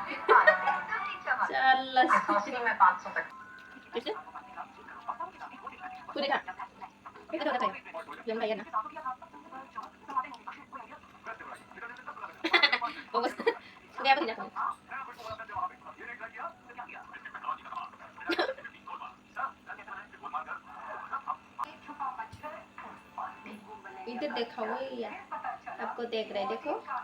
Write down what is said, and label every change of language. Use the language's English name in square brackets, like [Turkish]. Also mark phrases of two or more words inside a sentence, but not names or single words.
[Bodo] जारलासो खुदै खा गोथाव जाथारो बेयावनो गायो आरोना खुदैयाबो ओरै जाखाबाय [Hindi] इधर देखो भैया आपको देख रहे देखो